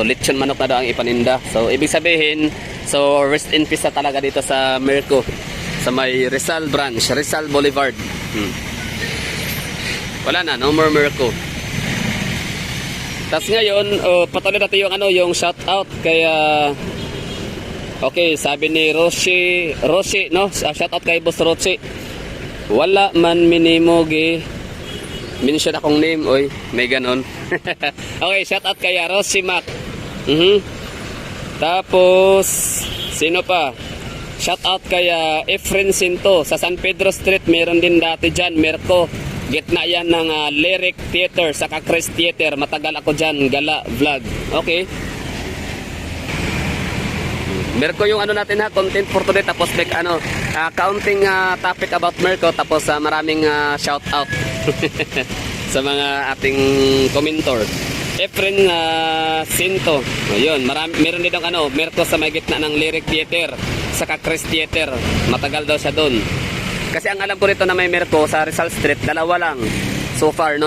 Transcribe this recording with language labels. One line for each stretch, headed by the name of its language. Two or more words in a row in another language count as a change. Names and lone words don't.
Filipino: Lechon manok na daw ang ipaninda. So ibig sabihin, so
English: rest in peace
Filipino: na talaga dito sa Merco. Sa may Rizal branch, Rizal Boulevard. Wala na,
English: no more
Filipino: Merco. Tapos ngayon, patuloy natin yung
English: shout out
Filipino: kaya okay, sabi ni Roshi, no?
English: Shout out
Cebuano: kay Boss Roshi. Wala man minimo gi mention akong name,
Filipino: oy, may ganon. Okay,
English: shout out
Filipino: kay Roshi Mac. Tapos sino pa?
English: Shout out
Filipino: kay Efren Sinto sa San Pedro Street, meron din dati diyan, Merco. Gitna yan ng Lyric Theater, saka Chris Theater. Matagal ako dyan, gala vlog. Okay. Merco yung natin
English: content for today.
Filipino: Tapos
English: like counting topic about
Filipino: Merco. Tapos maraming
English: shout out
Filipino: sa mga ating commentor. Efren Sinto. Ayun, meron din Merco sa may gitna ng Lyric Theater, saka Chris Theater. Matagal daw siya doon. Kasi ang alam ko rito na may Merco sa Rizal Street, dalawa lang so far, no?